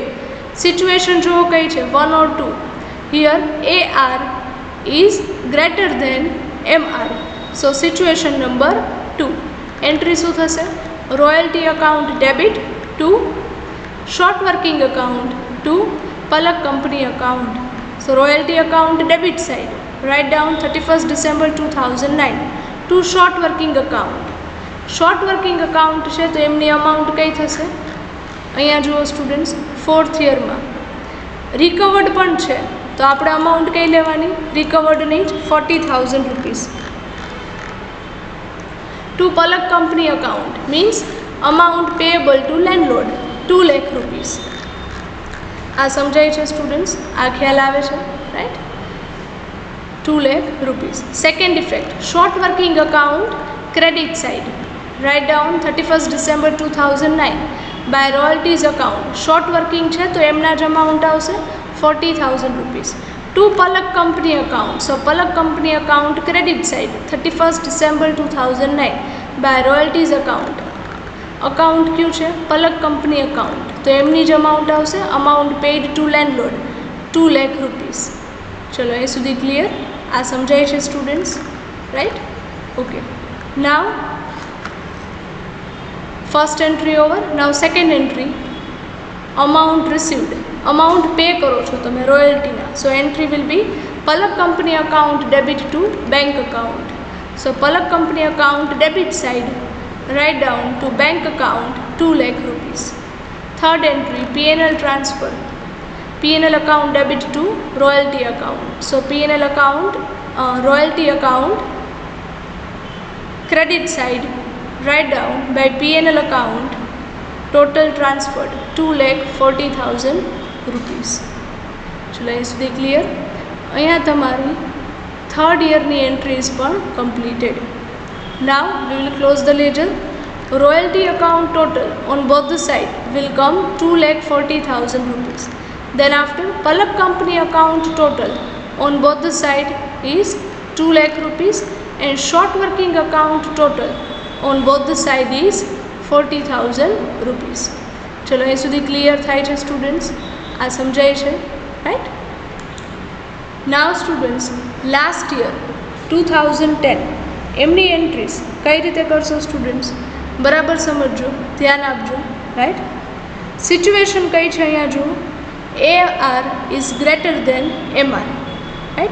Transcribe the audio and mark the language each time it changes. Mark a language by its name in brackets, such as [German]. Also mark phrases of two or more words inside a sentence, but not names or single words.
[English] સિચ્યુએશન [Gujarati] જુઓ કઈ છે? [English] 1 or 2. here AR is greater than MR. so situation number 2. entry [Gujarati] શું થશે? [English] royalty account debit to short working account to Palak company account. so royalty account debit side write down 31st December 2009 to short working account. Short working account [Gujarati] છે તો એમની અમાઉન્ટ કઈ થશે? અહીંયા જુઓ સ્ટુડન્ટ્સ, ફોર્થ યરમાં રિકવર્ડ પણ છે તો આપણે અમાઉન્ટ કઈ લેવાની? રિકવર્ડની જ 40,000 rupees. [English] To Palak company account means amount payable to landlord 2 lakh rupees. [Gujarati] આ સમજાય છે સ્ટુડન્ટ્સ? આ ખ્યાલ આવે છે? રાઈટ? [English] 2 lakh rupees. Second effect, short working account credit side write down 31st December 2009 by royalties account. Short working [Gujarati] છે તો એમના જ અમાઉન્ટ આવશે 40,000 rupees. [English] To Palak company account. So Palak company account credit side 31st December 2009 by royalties account. [Gujarati] Account ક્યુ છે? [English] Palak company account. [Gujarati] તો એમની જ અમાઉન્ટ આવશે [English] amount paid to landlord 2 lakh rupees. [Gujarati] ચલો એ સુધી ક્લિયર? આ સમજાય છે સ્ટુડન્ટ્સ? રાઈટ? ઓકે. [English] now first entry over. now second entry, amount received. અમાઉન્ટ પે કરો છો તમે રોયલ્ટીના. so entry will be Palak company account debit to bank account. so Palak company account debit side, write down to bank account 2 lakh rupees. Third entry, PNL transfer. PNL account debit to royalty account. So PNL account, royalty account, credit side, write down by PNL account, total transferred 2,40,000 rupees. [Gujarati] ચલો એ સુધી ક્લિયર? અહીંયા તમારી થર્ડ યરની એન્ટ્રીઝ પણ કમ્પ્લીટેડ. [English] Now we will close the ledger. Royalty account total on both the side will come 2,40,000 rupees. Then after, Palak company account total on both the side is 2 lakh rupees, and short working account total on both the side is 40,000 rupees. [Gujarati] ચલો એ સુધી ક્લિયર થાય છે સ્ટુડન્ટ્સ? આ સમજાય છે? રાઈટ? [English] now students, last year 2010 [Gujarati] એમની એન્ટ્રીઝ કઈ રીતે કરશો સ્ટુડન્ટ્સ? બરાબર સમજજો, ધ્યાન આપજો. રાઈટ? સિચ્યુએશન કઈ છે અહીંયા જુઓ, [English] AR is greater than MR. [Gujarati] રાઈટ?